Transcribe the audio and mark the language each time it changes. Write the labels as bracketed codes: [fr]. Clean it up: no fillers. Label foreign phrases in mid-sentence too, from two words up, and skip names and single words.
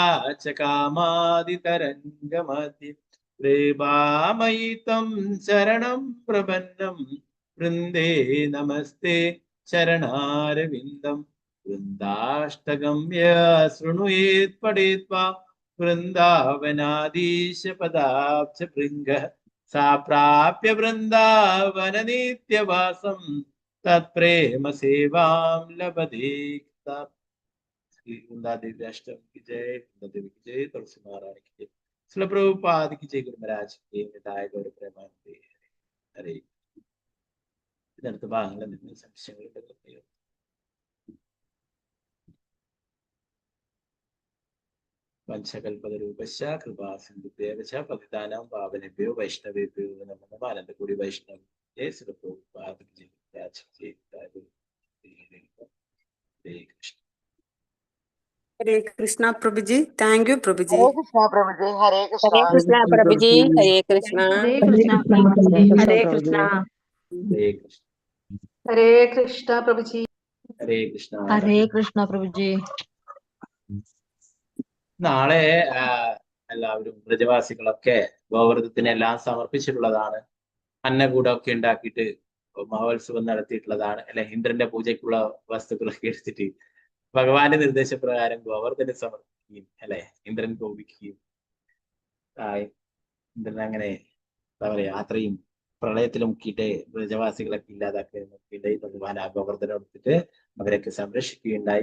[sa] ച കാമാദിതരംഗമതി കൃപാമയി ത്വം ശരണം പ്രപന്നം വൃന്ദേ നമസ്തേ ചരണാരവിന്ദം വൃന്ദാഷ്ടകം ശൃണുയേത് പഠിത്വാ വൃന്ദാവനാദീശ പദാബ്ജ ഭൃംഗ സാ പ്രാപ്യ വൃന്ദാവന നിത്യവാസം തത്പ്രേമ സേവാം ലഭതേ [hi] श्री वृंदादेवी अष्टम की जय, वृंदादेवी की जय, तुलसी महारानी की जय, श्रील प्रभुपाद की जय, गुरु महाराज की जय, गौर प्रेमानंदे हरे। [ml] ഇതിനടുത്ത ഭാഗങ്ങളിൽ നിന്ന് സംശയങ്ങളുണ്ട്. [sa] പഞ്ചകൽപതരൂപശ്ച കൃപാസിന്ധുഭ്യേവ ച പതിതാനാം പാവനേഭ്യോ വൈഷ്ണവേഭ്യോ നമഃ. [hi] ആനന്ദകൂടി വൈഷ്ണവ ജയ, ശ്രീൽ പ്രഭുപാദ की जय, राज की जय, हरे कृष्ण। हरे कृष्णा प्रभु जी, [en] thank you [hi] प्रभु जी। हरे कृष्णा प्रभु जी, हरे कृष्णा। हरे कृष्णा प्रभु जी, हरे कृष्णा। हरे कृष्णा हरे कृष्णा हरे कृष्ण। हरे कृष्णा प्रभु जी। हरे कृष्ण। हरे कृष्णा प्रभु जी। [ml] നാളെ എല്ലാവരും ബ്രജവാസികളൊക്കെ ഗോവർദ്ധത്തിന് എല്ലാം സമർപ്പിച്ചിട്ടുള്ളതാണ്. അന്നകൂടമൊക്കെ ഉണ്ടാക്കിയിട്ട് മഹോത്സവം നടത്തിയിട്ടുള്ളതാണ്. അല്ലെ, ഇന്ദ്രന്റെ പൂജയ്ക്കുള്ള വസ്തുക്കളൊക്കെ എടുത്തിട്ട് ഭഗവാന്റെ നിർദ്ദേശപ്രകാരം ഗോവർദ്ധനെ സമർപ്പിക്കുകയും അല്ലെ ഇന്ദ്രൻ കോപിക്കുകയും ഇന്ദ്രൻ അങ്ങനെ എന്താ പറയാ അത്രയും പ്രളയത്തിൽ മുക്കിയിട്ട് ബ്രജവാസികളൊക്കെ ഇല്ലാതാക്കി നോക്കിയിട്ട് ഭഗവാൻ ആ ഗോവർദ്ധനെ എടുത്തിട്ട് അവരൊക്കെ സംരക്ഷിക്കുകയുണ്ടായി.